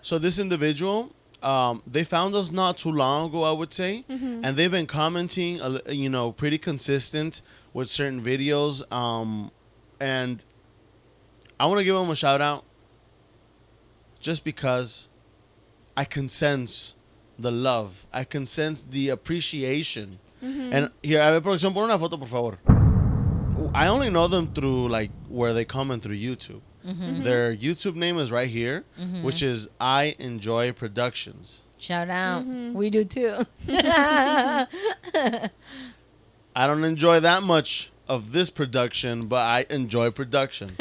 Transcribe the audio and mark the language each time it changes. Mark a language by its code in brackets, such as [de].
[en] So this individual, they found us not too long ago, I would say, and they've been commenting, you know, pretty consistent with certain videos. And I want to give them a shout out, just because I can sense the love, I can sense the appreciation. And here, [es] a ver, producción, pon una foto, por favor. [en] I only know them through like where they comment through YouTube. Their YouTube name is right here, which is I Enjoy Productions. Shout out. We do too. I don't enjoy that much of this production, but I enjoy production.